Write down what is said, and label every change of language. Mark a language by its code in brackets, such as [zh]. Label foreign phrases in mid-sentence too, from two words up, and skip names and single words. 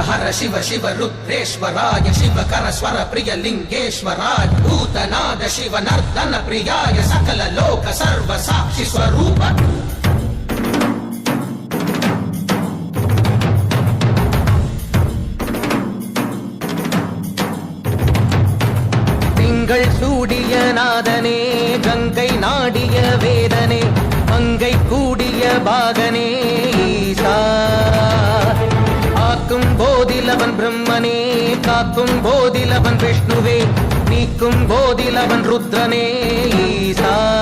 [sa] शिव शिव रुद्रेश्वराय शिवकर स्वर प्रिय लिंगेश्वराय भूतनाद शिव नर्तन प्रियाय सकल लोक सर्व साक्षि स्वरूप [ta] சூடிய நாதனே கங்கை நாடிய வேதனே மங்கை கூடிய பாகனே ஈசா ஆக்கும் போதிலவன் பிரம்மனே காக்கும் போதிலவன் விஷ்ணுவே நீக்கும் போதிலவன் ருத்ரனே ஈசா